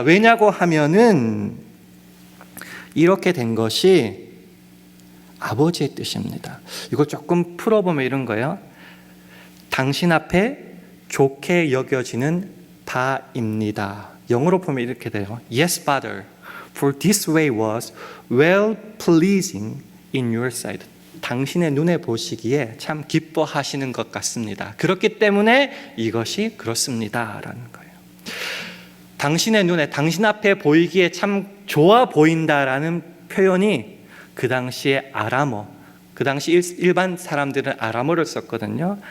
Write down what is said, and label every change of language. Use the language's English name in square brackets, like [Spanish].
[Korean] 왜냐고 하면은 이렇게 된 것이 아버지의 뜻입니다. 이걸 조금 풀어보면 이런 거예요. 당신 앞에 좋게 여겨지는 바입니다. 영어로 보면 이렇게 돼요. [English] Yes, Father, for this way was well pleasing in your sight. [Korean] 당신의 눈에 보시기에 참 기뻐하시는 것 같습니다. 그렇기 때문에 이것이 그렇습니다라는 거예요. 당신의 눈에, 당신 앞에 보이기에 참 좋아 보인다라는 표현이 그 당시에 아람어, 그 당시 일반 사람들은 아람어를 썼거든요.